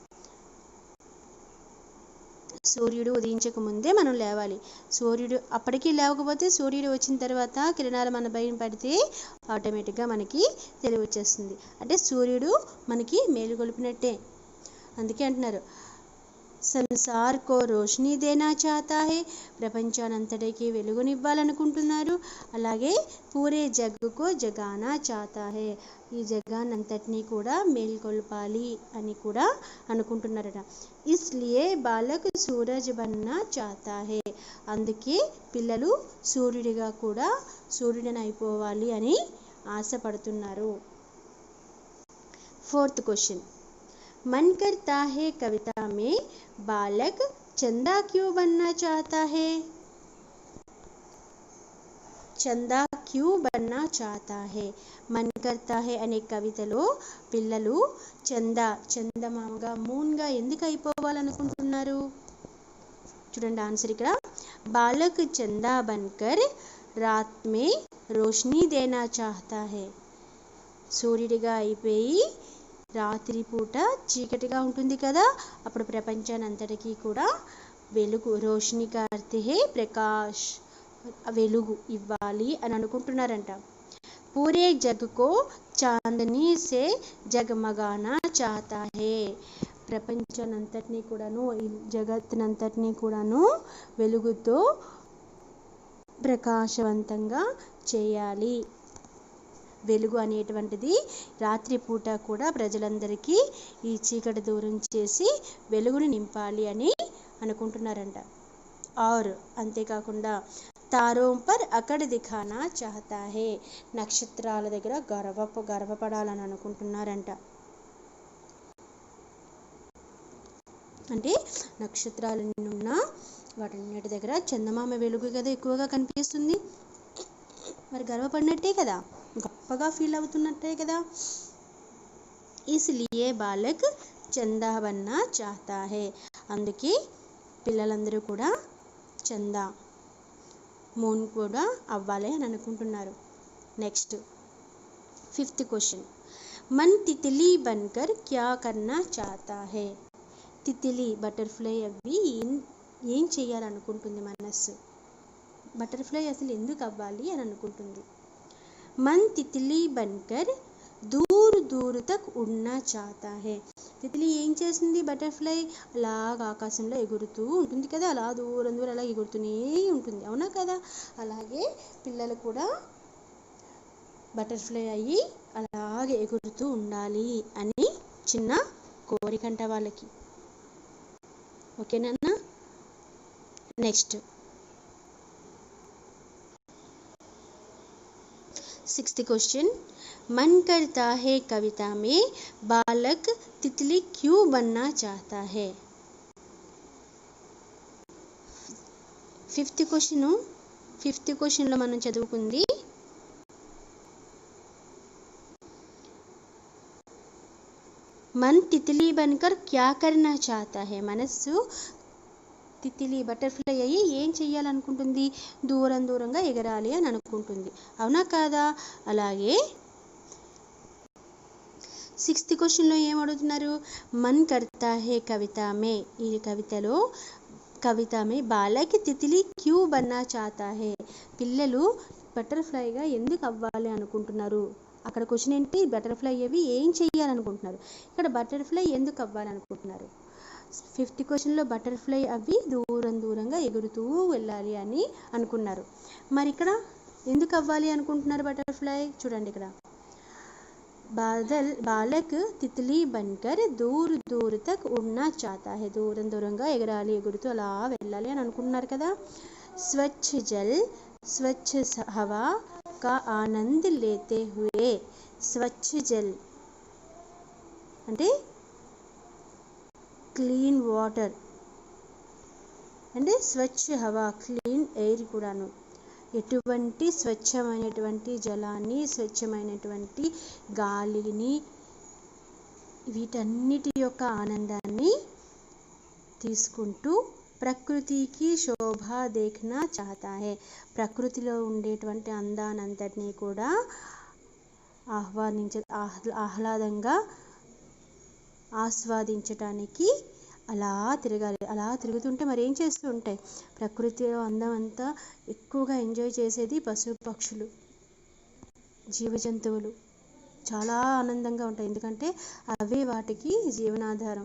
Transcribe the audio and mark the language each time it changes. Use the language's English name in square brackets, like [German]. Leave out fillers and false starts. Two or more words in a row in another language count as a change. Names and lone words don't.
[Telugu] సూర్యుడు ఉదయించక ముందే మనం లేవాలి. సూర్యుడు అప్పటికీ లేవకపోతే సూర్యుడు వచ్చిన తర్వాత కిరణాలు మన పైన పడితే ఆటోమేటిక్గా మనకి తెలివి వచ్చేస్తుంది. అంటే సూర్యుడు మనకి మేలుకొల్పినట్టే. అందుకే అంటున్నారు [Hindi] संसार को रोशनी देना चाहता है. [Telugu] ప్రపంచానంతటికి వెలుగునివ్వాలనుకుంటున్నారు. [Hindi] అలాగే पूरे जग को जगाना चाहता है. [Telugu] ఈ జగానంతటినీ కూడా మేల్కొల్పాలి అని కూడా అనుకుంటున్నారట. [Hindi] इसलिए बालक सूरज बनना चाहता है. [Telugu] అందుకే పిల్లలు సూర్యుడిగా కూడా సూర్యుడిని అయిపోవాలి అని ఆశపడుతున్నారు. [English] fourth question, [Hindi] मन करता है कविता में बालक चंदा क्यों बनना चाहता है? चंदा क्यों बनना चाहता है. [Telugu] మన్ కర్తా హే అనే కవితలో పిల్లలు చందమామగా మూన్గా ఎందుకు అయిపోవాలనుకుంటున్నారు? [Hindi] చూడండి ఆన్సర్ ఇక్కడ. बालक चंदा बनकर रात में रोशनी देना चाहता है. [Telugu] సూర్యుడిగా అయిపోయి రాత్రిపూట చీకటిగా ఉంటుంది కదా, అప్పుడు ప్రపంచాన్ని అంతటికీ కూడా వెలుగు, [Hindi] रोशनी करते हैं [Telugu] ప్రకాష్, వెలుగు ఇవ్వాలి అని అనుకుంటున్నారంట. [Hindi] पूरे जग को चाँदनी से जगमगाना चाहता है. [Telugu] ప్రపంచానంతటినీ కూడాను, ఈ జగత్తునంతటినీ కూడాను వెలుగుతో ప్రకాశవంతంగా చేయాలి. వెలుగు అనేటువంటిది రాత్రిపూట కూడా ప్రజలందరికీ ఈ చీకటి దూరం చేసి వెలుగుని నింపాలి అని అనుకుంటున్నారంట. [Hindi] और అంతేకాకుండా तारों पर अकड़ दिखाना चाहता है. [Telugu] నక్షత్రాల దగ్గర గర్వపడాలని అనుకుంటున్నారంట. అంటే నక్షత్రాలన్నీ ఉన్నా వాటన్నిటి దగ్గర చందమామ వెలుగు కదా ఎక్కువగా కనిపిస్తుంది. మరి గర్వపడినట్టే కదా, గొప్పగా ఫీల్ అవుతున్నట్టే కదా. [Hindi] इसलिए बालक चंदा बनना चाहता है. [Telugu] అందుకే పిల్లలందరూ కూడా చందా, మూన్ కూడా అవ్వాలి అని అనుకుంటున్నారు. [English] next 5th question. [Hindi] मन तितली बनकर क्या करना चाहता है. [Telugu] తితిలి బటర్ఫ్లై అవి ఏం చేయాలనుకుంటుంది మనస్సు? బటర్ఫ్లై అసలు ఎందుకు అవ్వాలి అని అనుకుంటుంది? [Hindi] मन तितली बनकर दूर दूर तक उड़ना चाहता है. [Telugu] తితిలి ఏం చేస్తుంది? బటర్ఫ్లై అలాగా ఆకాశంలో ఎగురుతూ ఉంటుంది కదా, అలా దూరం దూరం అలా ఎగురుతూనే ఉంటుంది, అవునా కదా. అలాగే పిల్లలు కూడా బటర్ఫ్లై అయ్యి అలాగే ఎగురుతూ ఉండాలి అని చిన్న కోరికంట వాళ్ళకి. [English] ఓకేనా? next 6th question. [Hindi] मन करता है कविता में बालक तितली क्यों बनना चाहता है. [English] 5th question [Telugu] లో మనం చదువుకుంది [Hindi] मन तितली बनकर क्या करना चाहता है. [Telugu] మనస్సు తితిలి బటర్ఫ్లై అయ్యి ఏం చెయ్యాలనుకుంటుంది? దూరంగా ఎగరాలి అని అనుకుంటుంది, అవునా కాదా. అలాగే 6th క్వశ్చన్లో ఏం అడుగుతున్నారు? [Hindi] मन करता है कविता में. ఈ कविता में बालक तितली क्यों बनना चाहता है. [Telugu] పిల్లలు బటర్ఫ్లైగా ఎందుకు అవ్వాలి అనుకుంటున్నారు? అక్కడ క్వశ్చన్ ఏంటి? బటర్ఫ్లై అవి ఏం చెయ్యాలనుకుంటున్నారు. ఇక్కడ బటర్ఫ్లై ఎందుకు అవ్వాలనుకుంటున్నారు? 5th క్వశ్చన్లో బటర్ఫ్లై అవి దూరంగా ఎగురుతూ వెళ్ళాలి అని అనుకున్నారు. మరి ఇక్కడ ఎందుకు అవ్వాలి అనుకుంటున్నారు బటర్ఫ్లై? చూడండి ఇక్కడ. [Hindi] बालक तितली बनकर दूर दूर तक उड़ना चाहता है. [Telugu] దూరంగా ఎగరాలి, ఎగురుతూ అలా వెళ్ళాలి అని అనుకుంటున్నారు కదా. [Hindi] स्वच्छ जल स्वच्छ हवा का आनंद लेते हुए. स्वच्छ जल [Telugu] అంటే [English] clean water, [Telugu] అంటే [Hindi] स्वच्छ हवा [English] clean air [Telugu] కూడాను. ఎటువంటి స్వచ్ఛమైనటువంటి జలాన్ని, స్వచ్ఛమైనటువంటి గాలిని, వీటన్నిటి యొక్క ఆనందాన్ని తీసుకుంటూ ప్రకృతికి [Hindi] शोभा देखना चाहता है. [Telugu] ప్రకృతిలో ఉండేటువంటి అందానంతటినీ కూడా ఆహ్లాదంగా ఆస్వాదించటానికి అలా తిరగాలి. అలా తిరుగుతుంటే మరి ఏం చేస్తూ ఉంటాయి? ప్రకృతిలో అందం అంతా ఎక్కువగా ఎంజాయ్ చేసేది పశు పక్షులు, జీవజంతువులు చాలా ఆనందంగా ఉంటాయి, ఎందుకంటే అవే వాటికి జీవనాధారం.